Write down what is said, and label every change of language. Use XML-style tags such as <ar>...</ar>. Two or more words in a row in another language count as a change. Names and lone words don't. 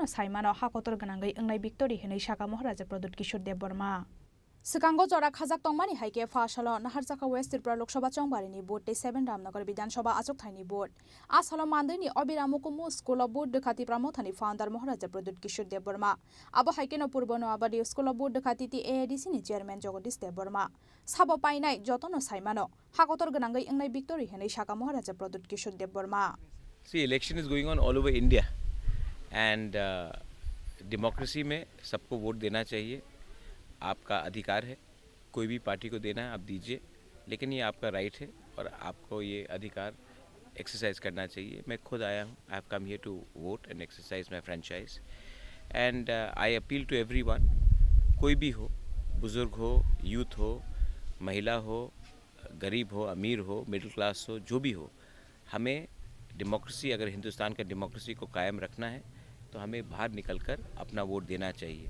<trp>साइमानो हाकतर गनांगै अंगनाय विक्टरि हेनै शाखा महाराजा प्रदुत किशोर देवबर्मा सिकांगो जरा खाजाक तंगमानि हाइके फाशल नाहारजाखा वेस्ट त्रिपुरा लोकसभा चंबारिनि बोर्ड 7 रामनगर विधानसभा आजुक थाइनि बोर्ड आसल मानदैनि अबिरामुकुमु स्कुल बोर्ड खाति प्रामथानि फाउंडार महाराजा प्रदुत किशोर देवबर्मा आबो हाइकेन पूर्व नवाबादी स्कुल बोर्ड खाति ति एडिसि नि चेयरमैन जगदीश देवबर्मा साबो पाइनाय जतन साइमानो हाकतर गनांगै अंगनाय विक्टरि हेनै शाखा महाराजा प्रदुत किशोर देवबर्मा</trp> <en>See, election is going on all over India and democracy</en> <hi>में सबको वोट देना चाहिए, आपका अधिकार है। कोई भी पार्टी को देना है आप दीजिए, लेकिन ये आपका राइट है और आपको ये अधिकार एक्सरसाइज करना चाहिए। मैं खुद आया हूँ,</hi> <en>I have come here to vote and exercise my franchise and I appeal to everyone,</en> <hi>कोई भी हो, बुज़ुर्ग हो, यूथ हो, महिला हो, गरीब हो, अमीर हो,</hi> <en>middle class</en> <hi>हो, जो भी हो, हमें डेमोक्रेसी, अगर हिंदुस्तान का डेमोक्रेसी को कायम रखना है तो हमें बाहर निकलकर अपना वोट देना चाहिए।</hi>